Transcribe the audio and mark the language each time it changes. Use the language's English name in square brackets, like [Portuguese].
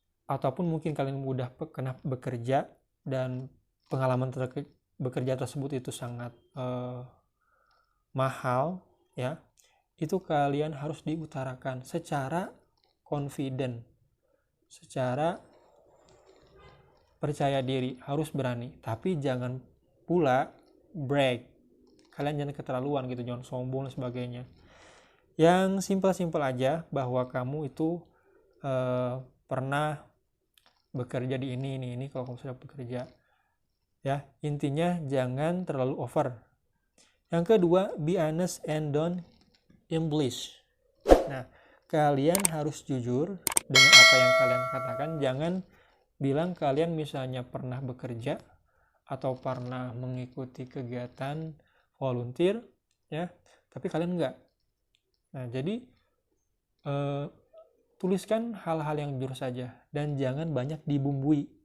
[Indonesian] ataupun mungkin kalian udah pernah bekerja dan pengalaman bekerja tersebut itu sangat mahal ya, itu kalian harus diutarakan secara confident, secara percaya diri, harus berani, tapi jangan pula brag. Kalian jangan keterlaluan gitu, jangan sombong dan sebagainya. Yang simpel-simpel aja bahwa kamu itu pernah bekerja di ini kalau kamu sudah bekerja. Ya, intinya jangan terlalu over. Yang kedua, [English] be honest and don't embellish. [Indonesian] Nah, kalian harus jujur dengan apa yang kalian katakan. Jangan bilang kalian misalnya pernah bekerja atau pernah mengikuti kegiatan volunteer ya, tapi kalian enggak. Nah, jadi tuliskan hal-hal yang jujur saja dan jangan banyak dibumbui.